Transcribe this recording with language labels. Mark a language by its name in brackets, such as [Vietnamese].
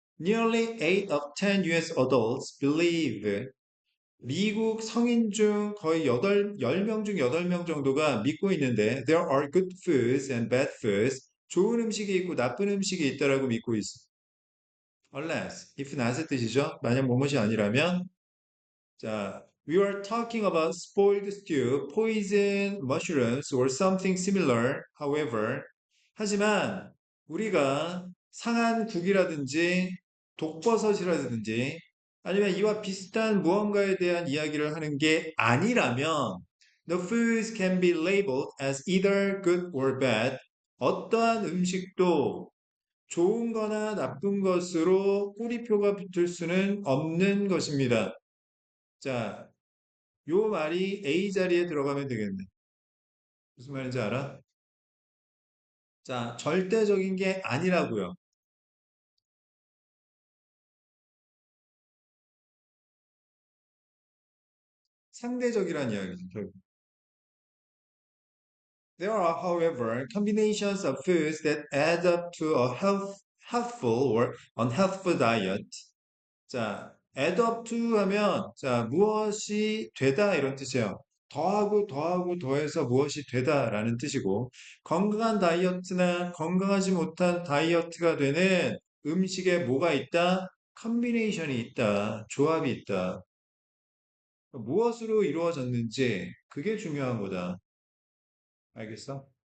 [English] Nearly 8 of 10 US adults believe [Korean] 미국 성인 중 거의 10명 중 8명 정도가 믿고 있는데 [English] there are good foods and bad foods. [Korean] 좋은 음식이 있고 나쁜 음식이 있다라고 믿고 있어. [English] Unless, if not의 뜻이죠. [Korean] 만약 뭐뭇이 아니라면 자, [English] we are talking about spoiled stew, poison mushrooms or something similar. [Korean] However, 하지만 우리가 상한 국이라든지 독버섯이라든지 아니면 이와 비슷한 무언가에 대한 이야기를 하는 게 아니라면 [English] the foods can be labeled as either good or bad. [Korean] 어떠한 음식도 좋은 거나 나쁜 것으로 꼬리표가 붙을 수는 없는 것입니다. 자, 요 말이 A 자리에 들어가면 되겠네. 무슨 말인지 알아? 자, 절대적인 게 아니라고요. 상대적이란 이야기죠. 결국. [English] There are, however, combinations of foods that add up to a healthful or unhealthful diet. [Korean] 자, add up to 하면 자, 무엇이 되다 이런 뜻이에요. 더하고 더하고 더해서 무엇이 되다라는 뜻이고 건강한 다이어트나 건강하지 못한 다이어트가 되는 음식에 뭐가 있다? 컨비네이션이 있다. 조합이 있다. 무엇으로 이루어졌는지 그게 중요한 거다. 알겠어?